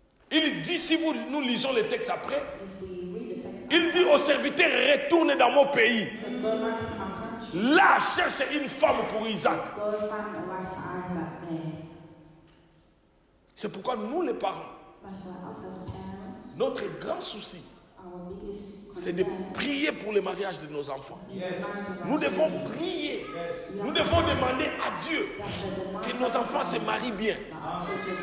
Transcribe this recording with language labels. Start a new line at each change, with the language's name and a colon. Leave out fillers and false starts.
French: Il dit, si nous lisons le texte après,
English: If we read the text,
French: il dit au serviteur, retourne dans mon pays.
English: so go back to my country.
French: Là, cherche une femme pour Isaac.
English: Go find a wife for Isaac there.
French: C'est pourquoi nous, les parents,
English: That's why us as parents,
French: notre grand souci,
English: our biggest
French: c'est de
English: concern
French: prier pour le mariage de nos enfants.
English: is the marriage of
French: Nous
English: our
French: devons
English: children.
French: prier. Nous devons demander à Dieu
English: We have to demand
French: que nos enfants se marient bien.
English: that our children